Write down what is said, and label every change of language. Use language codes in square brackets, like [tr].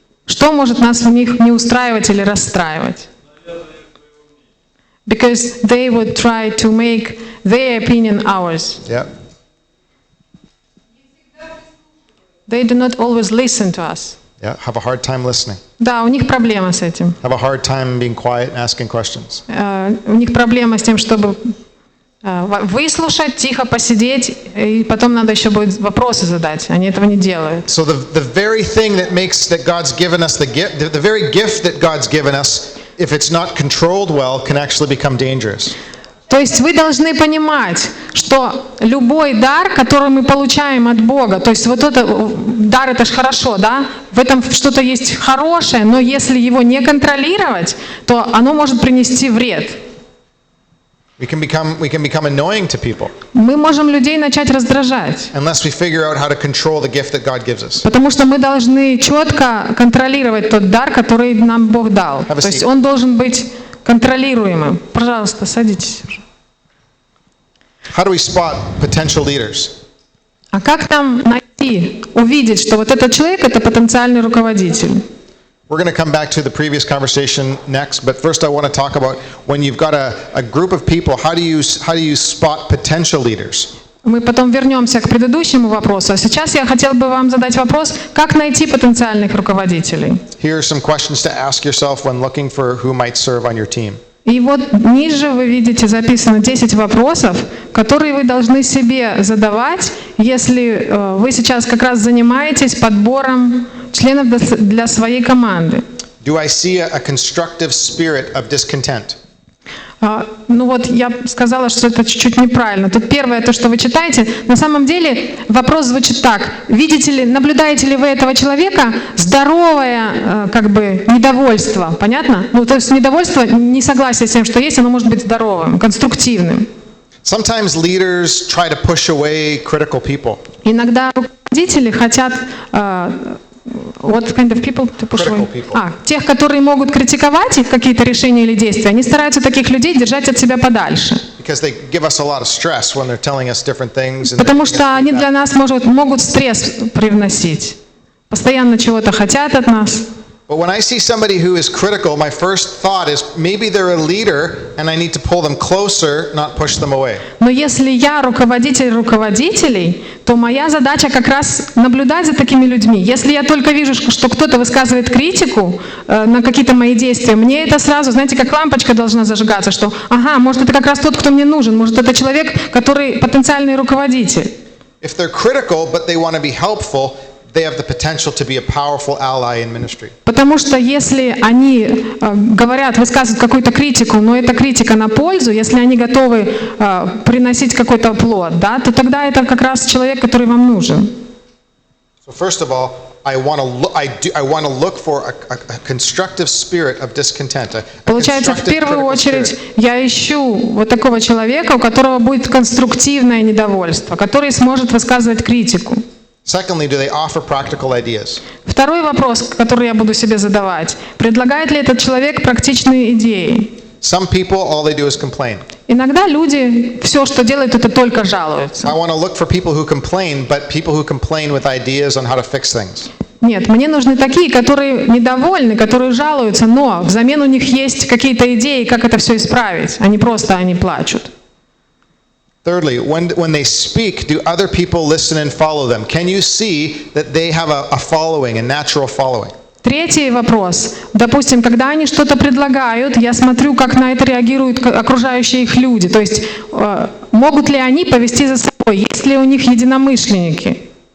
[ru] Что может нас в них не устраивать или расстраивать? [en] Because they would try to make their opinion ours. Yeah. They do not always listen to us. Yeah. Have a hard time listening. [ru] Да, у них проблема с этим. [en] Have a hard time being quiet and asking questions. [ru] У них проблема с тем, чтобы выслушать, тихо посидеть, и потом надо еще будет вопросы задать. Они этого не делают. [en] So the very thing that God's given us the very gift that God's given us, if it's not controlled well, can actually become dangerous. [ru] То есть вы должны понимать, что любой дар, который мы получаем от Бога, то есть вот это дар, это же хорошо, да? В этом что-то есть хорошее, но если его не контролировать, то оно может принести вред. [en] We can become annoying to people [ru] Мы можем людей начать раздражать, [en] unless we figure out how to control the gift that God gives us. [ru] потому что мы должны четко контролировать тот дар, который нам Бог дал. [en] Have a [ru] То есть [en] seat. [ru] он должен быть контролируемым. Пожалуйста, садитесь. [en] How do we spot potential leaders? [ru] А как нам найти, увидеть, что вот этот человек – это потенциальный руководитель? [en] We're going to come back to the previous conversation next, but first I want to talk about when you've got a group of people, how do you spot potential leaders? [ru] Мы потом вернемся к предыдущему вопросу. А сейчас я хотел бы вам задать вопрос, как найти потенциальных руководителей. [en] Here are some questions to ask yourself when looking for who might serve on your team. [ru] И вот ниже вы видите записано 10 вопросов, которые вы должны себе задавать, если вы сейчас как раз занимаетесь подбором членов для своей команды. [en] Do I see a constructive spirit of discontent? [ru] Я сказала, что это чуть-чуть неправильно. Тут первое, то, что вы читаете, на самом деле вопрос звучит так. Наблюдаете ли вы этого человека здоровое, недовольство? Понятно? То есть недовольство, несогласие с тем, что есть, оно может быть здоровым, конструктивным. [en] Sometimes leaders try to push away critical people. [ru] Иногда руководители хотят [en] what kind of people to push away? Critical people. [ru] Тех, которые могут критиковать их какие-то решения или действия, они стараются таких людей держать от себя подальше. [en] Because they give us a lot of stress when they're telling us different things. and [ru] Потому [en] they're giving [ru] что [en] us [ru] они [en] feedback. [ru] для нас могут стресс привносить. Постоянно чего-то хотят от нас. [en] But when I see somebody who is critical, my first thought is maybe they're a leader and I need to pull them closer, not push them away. [ru] Но если я руководитель руководителей, то моя задача как раз наблюдать за такими людьми. Если я только вижу, что кто-то высказывает критику на какие-то мои действия, мне это сразу, знаете, как лампочка должна зажигаться, что, может, это как раз тот, кто мне нужен, может, это человек, который потенциальный руководитель. [en] If they're critical but they want to be helpful, they have the potential to be a powerful ally in ministry. [ru] Потому что если они высказывают какую-то критику, но эта критика на пользу, если они готовы приносить какой-то плод, да, то тогда это как раз человек, который вам нужен. [en] So first of all, I want to look for a constructive spirit of discontent. [ru] Получается, в первую очередь я ищу вот такого человека, у которого будет конструктивное недовольство, который сможет высказывать критику. [en] Secondly, do they offer practical ideas? [ru] Второй вопрос, который я буду себе задавать. Предлагает ли этот человек практичные идеи? [en] Some people, all they do is complain. [ru] Иногда люди все, что делают, это только жалуются. [en] I want to look for people who complain, but people who complain with ideas on how to fix things. [ru] Нет, мне нужны такие, которые недовольны, которые жалуются, но взамен у них есть какие-то идеи, как это все исправить, а не просто они плачут. [en] Thirdly, when they speak, do other people listen and follow them? Can you see that they have a following, a natural following? [ru] Третий вопрос. Допустим, когда они что-то предлагают, я смотрю, как на это реагируют окружающие их люди. То есть, могут ли они повести за собой, есть ли у них единомышленники?